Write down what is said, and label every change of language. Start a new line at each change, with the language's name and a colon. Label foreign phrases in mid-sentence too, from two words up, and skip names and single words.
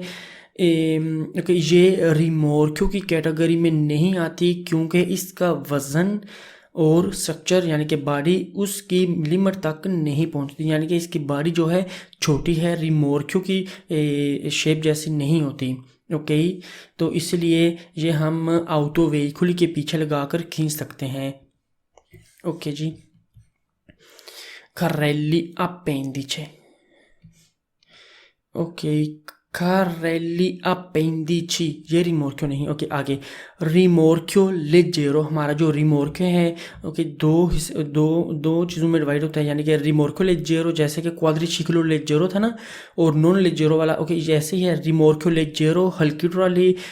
Hindi: ओके, ये रिमोर्क्यो की कैटेगरी में नहीं आती क्योंकि इसका वज़न और स्ट्रक्चर यानी कि बॉडी उसकी लिमिट तक नहीं पहुंचती, यानी कि इसकी बॉडी जो है छोटी है, रिमोर्क्यो की शेप जैसी नहीं होती। ओके, तो इसलिए ये हम
English: auto vehicle
Hindi: के पीछे लगाकर खींच सकते हैं। ओके जी,
Italian: carrelli appendice। ओके, carrelli appendici,
Hindi: ये रिमोर्क्यो नहीं। ओके, आगे
Italian: rimorchio leggero,
Hindi: हमारा जो रिमोर्क्यो है ओके दो चीज़ों में डिवाइड होता है, यानी कि
Italian: rimorchio leggero
Hindi: जैसे कि
Italian: quadriciclo leggero
Hindi: था ना, और नॉन लेजेरो वाला ओके जैसे ही है
Italian: rimorchio leggero
Hindi: हल्की ट्रॉली।